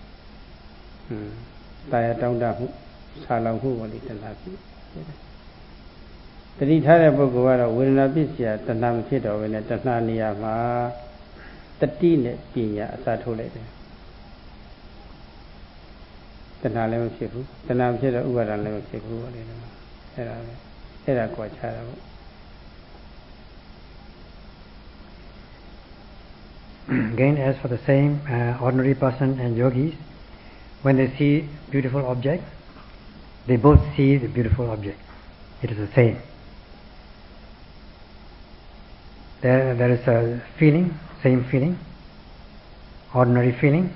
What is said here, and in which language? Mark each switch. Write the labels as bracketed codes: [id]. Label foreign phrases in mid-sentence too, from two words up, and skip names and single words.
[my] တာယာတောင်းတမှုဆာလောင်မှုပေါ့လေတဏှာဖြစ်တတိထားတဲ့ပုဂ္ဂိုလ်ကတော့ [pi] ဝေဒနာပစ္စယတဏှာ [my] မဖြစ်တော့ဘဲနဲ့တဏှာနေရာမှာတတိနဲ့ပညာအစားထိုးလိုက်တယ်တဏှာလည်းမဖြစ်ဘူးတဏှာမဖြစ်တော့ဥပါဒံလည်းမဖြစ်ဘူးပေါ့လေအဲ့ဒါကွာခြားတာပေါ့ [en] Again, as for the same ordinary person and yogis, when they see beautiful object, they both see the beautiful object. It is the same. There is a feeling, same feeling, ordinary feeling.